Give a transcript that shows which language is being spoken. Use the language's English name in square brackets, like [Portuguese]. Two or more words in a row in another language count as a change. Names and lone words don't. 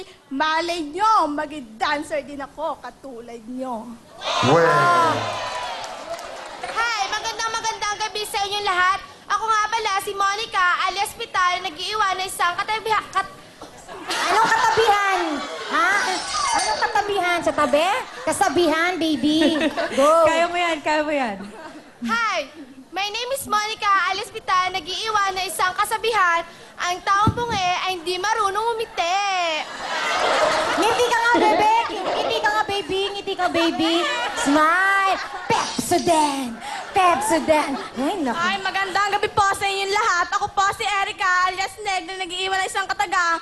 [Filipino] Malay nyo, mag-dancer din ako katulad nyo. Biyernes sa inyong lahat. Ako nga pala si Monica, alias Pital, nag-iiwan ng isang Anong katabihan? Ha? Anong katabihan? Sa tabi? Kasabihan, [English] baby. Go. [Filipino] Kaya mo yan, kaya mo yan. [English] Hi! My name is Monica, alias Pital, [Filipino] nag-iiwan ng isang kasabihan. Ang taong bungi ay hindi marunong umiti. Ngiti ka nga, bebe. Ngiti ka nga, baby. Ngiti ka, baby. [English] Smile. Pepsodent. Pepsodent. Ay, naku. [Filipino] Ay, magandang gabi po sa inyong lahat. Ako po si Erica, alias Neg, na nag-iiwan ng isang katagang.